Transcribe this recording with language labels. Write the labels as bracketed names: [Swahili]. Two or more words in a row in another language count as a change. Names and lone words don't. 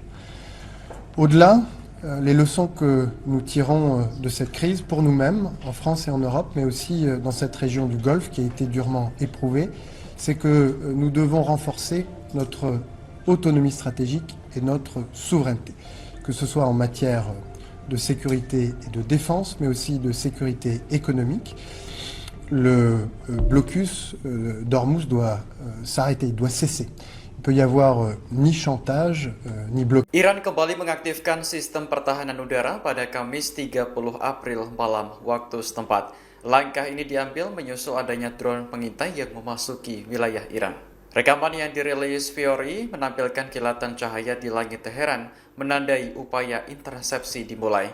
[French] Au-delà, les leçons que nous tirons de cette crise pour nous-mêmes, en France et en Europe, mais aussi dans cette région du Golfe qui a été durement éprouvée, c'est que nous devons renforcer notre autonomie stratégique et notre souveraineté, que ce soit en matière de sécurité et de défense, mais aussi de sécurité économique. Le blocus d'Ormuz doit s'arrêter, il doit cesser. Il peut y avoir ni chantage, ni blocage. [Indonesian] Iran kembali mengaktifkan sistem pertahanan udara pada Kamis 30 April malam waktu setempat. Langkah ini diambil menyusul adanya drone pengintai yang memasuki wilayah Iran. Rekaman yang dirilis Fiori menampilkan kilatan cahaya di langit Teheran menandai upaya intersepsi dimulai.